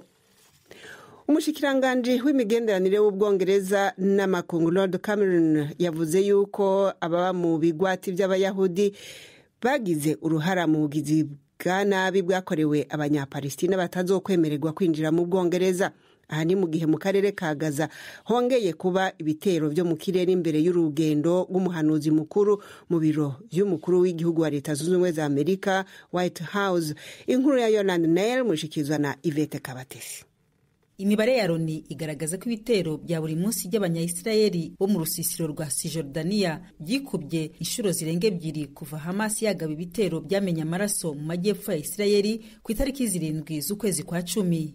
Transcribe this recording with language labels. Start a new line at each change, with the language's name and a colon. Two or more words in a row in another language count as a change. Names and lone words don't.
Rundi: Umushikiranganje w'imigenderanire w'Ubwongereza n'amakungu Lord Cameron yavuze yuko ababa mu bigwati by'abayahudi bagize uruhara mu bugizi bwa nabi bwakorewe abanyapalestina batazokwemererwa kwinjira mu Bwongereza. Aha ni mu gihe mu karere ka Gaza hongeye kuba ibitero byo mu kirere imbere y'urugendo rw'umuhanuzi mukuru mu biro y'umukuru w'igihugu wa Leta Zunze Ubumwe za Amerika White House. Inkuru ya Yolande Neil mushikizwa na Yvette Kabatesi. Imibare ya Loni igaragaza ko ibitero bya buri munsi by'abanyayisirayeli bo mu rusisiro rwa Cisjordania byikubye inshuro zirenga 2 kuva Hamas yagaba ibitero byamenye amaraso mu majyepfo ya Isirayeli ku itariki 7 z'ukwezi kwa 10.